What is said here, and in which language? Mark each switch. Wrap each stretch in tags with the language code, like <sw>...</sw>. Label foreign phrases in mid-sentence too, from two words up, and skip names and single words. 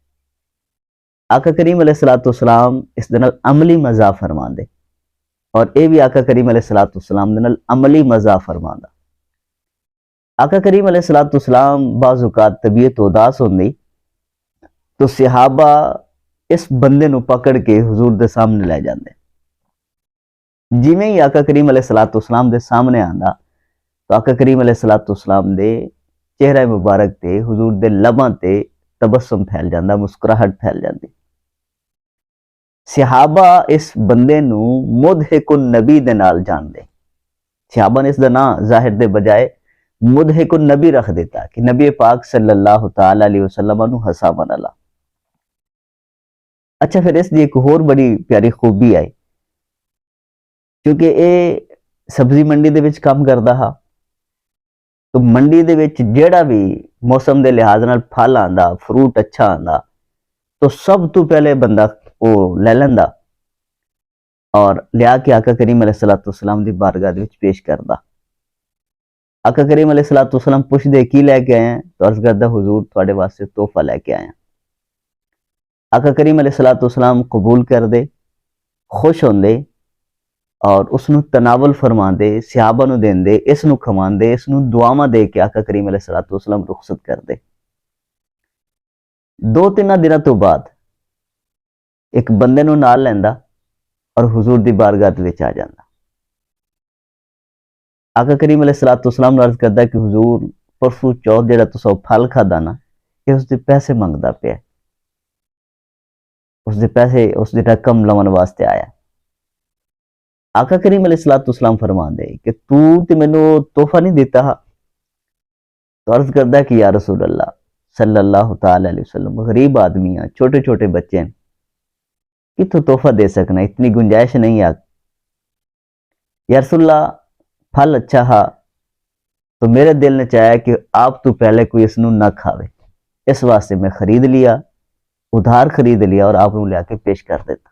<pa>آقا کریم علیہ السلام اس دے نال عملی مزاح فرماندے، اور اے بھی آقا کریم علیہ السلام دے نال عملی مزاح فرماندا۔ آقا کریم علیہ السلام بعض اوقات طبیعت اداس ہوندی تو صحابہ اس بندے نو پکڑ کے حضور دے سامنے لے جاندے۔ جویں ہی آقا کریم علیہ السلام دے سامنے آندا تو آقا کریم علیہ السلام دے چہرہ مبارک تے حضور دے لباں تے تبسم پھیل جاندہ، مسکراہٹ پھیل جاندی۔ صحابہ اس بندے نو مضحک النبی دے نال جان دے۔ صحابہ نے اس دا نام ظاہر دے بجائے مضحک النبی رکھ دیتا کہ نبی پاک صلی اللہ تعالی علیہ وسلم نو ہساون والا۔ اچھا، پھر اس دی ایک اور بڑی پیاری خوبی آئی، کیونکہ اے سبزی منڈی دے وچ کام کردا ہا، تو منڈی دے وچ جیڑا بھی موسم دے لحاظ نال پھل آندا، فروٹ اچھا آندا، تو سب تو پہلے بندہ وہ لے لیندا اور لیا کے آقا کریم علیہ السلام دی بارگاہ دے وچ پیش کردا۔ آقا کریم علیہ السلام پوچھ دے کی لے کے آئے ہیں، تو عرض کردا حضور تواڈے واسطے تحفہ لے کے آئے ہیں۔ آقا کریم علیہ السلام قبول کر دے، خوش ہوندے اور اس نو تناول فرما دے، صحابہ نو دین دے، اس نو کھوان دے، اس نو دعاواں دے کے آقا کریم علیہ السلام رخصت کر دے۔ 2-3 دنوں تو بعد ایک بندے نو نال لیندا اور حضور دی بارگاہ دے وچ آ جاندا. آقا کریم علیہ الصلوۃ والسلام نے عرض کردا کہ حضور پرسوں چوتھ جڑا تساں پھل کھادا نا کہ اس دے پیسے منگدا پیا, اس دے پیسے اس دی رقم لون واسطے آیا. آقا کریم علیہ الصلوۃ والسلام فرماندے کہ تو تے مینوں تحفہ نہیں دیتا ہا. تو عرض کردا کہ</pa> <ar>یا رسول اللہ</ar> <pa>صلی اللہ تعالی علیہ وسلم, غریب آدمی ہیں, چھوٹے چھوٹے بچے ہیں, کتوں تحفہ دے سکنا, اتنی گنجائش نہیں ہے.</pa> <ar>یا رسول اللہ</ar> <pa>پھل اچھا ہا تو میرے دل نے چاہیا کہ آپ تو پہلے کوئی اس نو نہ کھاوے, اس واسطے میں خرید لیا, ادھار خرید لیا اور آپ نو لے کے پیش کر دیتا.</pa>